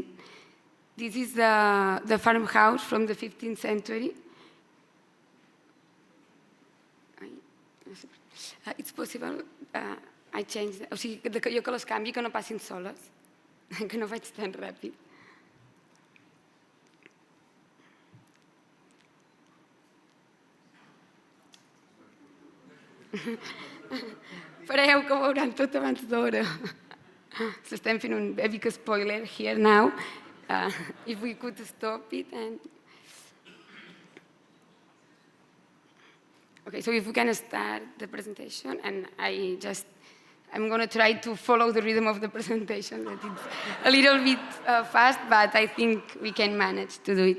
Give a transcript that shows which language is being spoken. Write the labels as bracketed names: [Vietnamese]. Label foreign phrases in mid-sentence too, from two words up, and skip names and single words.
[English] This is the farmhouse from the 15th century. It's possible, I changed, [Catalan] o sigui, jo que les canvi, que no passin soles, que no vaig tan ràpid. Fareu que ho veuran tot abans d'hora. S'estem fent un [English] big spoiler here now. If we could stop it and... Okay, so if we can start the presentation, and I'm going to try to follow the rhythm of the presentation. That it's a little bit fast, but I think we can manage to do it.